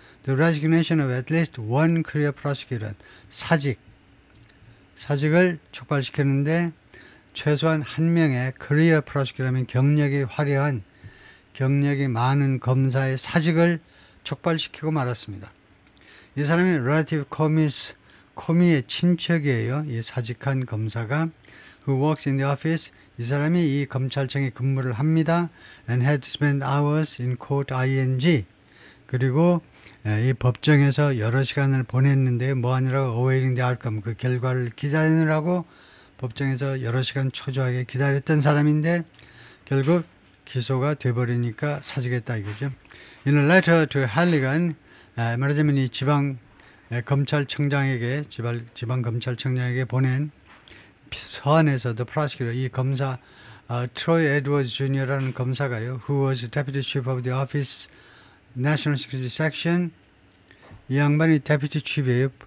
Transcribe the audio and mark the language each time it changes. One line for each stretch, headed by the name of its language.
English: The resignation of at least one career prosecutor,
Korean: 사직을 촉발시켰는데 최소한 한 명의 career prosecutor라면 경력이 화려한, 경력이 많은 검사의 사직을 촉발시키고 말았습니다. 이 사람이 relative 코미의 친척이에요. 이 사직한 검사가
English: who works in the office,
Korean: 이 사람이 이 검찰청에 근무를 합니다.
English: and had to spend hours in court ing,
Korean: 그리고 이 법정에서 여러 시간을 보냈는데 뭐 하느라고
English: awaiting the outcome,
Korean: 그 결과를 기다리느라고 법정에서 여러 시간 초조하게 기다렸던 사람인데 결국 기소가 돼버리니까 사직했다 이거죠.
English: In a letter to Halligan,
Korean: 말하자면 이 지방 검찰청장에게 지방 검찰청장에게 보낸 서한에서 the prosecutor, 이 검사 트로이 에드워즈 주니어라는 검사가요,
English: who was deputy chief of the office National Security Section,
Korean: 이 양반이 deputy chief이에요.